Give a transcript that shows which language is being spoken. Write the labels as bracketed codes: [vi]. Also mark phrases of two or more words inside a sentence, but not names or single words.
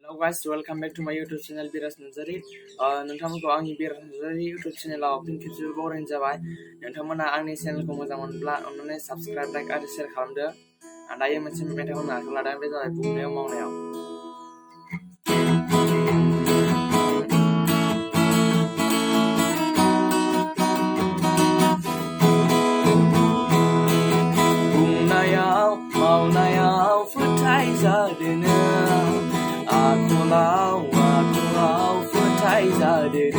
[en] Hello guys, welcome back to my YouTube channel Biras Nazari. [brx] नोंथांमोनखौ आंनि बिराज नार्जारि YouTube चेनेलाव फिन खेबसेबाव बरायनाय जाबाय। नोंथांमोना आंनि चेनेलखौ मोजां मोनब्ला अन्नानै साबस्क्राइब, लाइक आरो शेयार खालामदो। आं दायो मोनसे मेथाइ खननो आखायाव लादों, बे जाबाय बुंनायाव मावनायाव। बुंनायाव मावनायाव फोथायजादोनो, आखलाव फोथायजादोनो।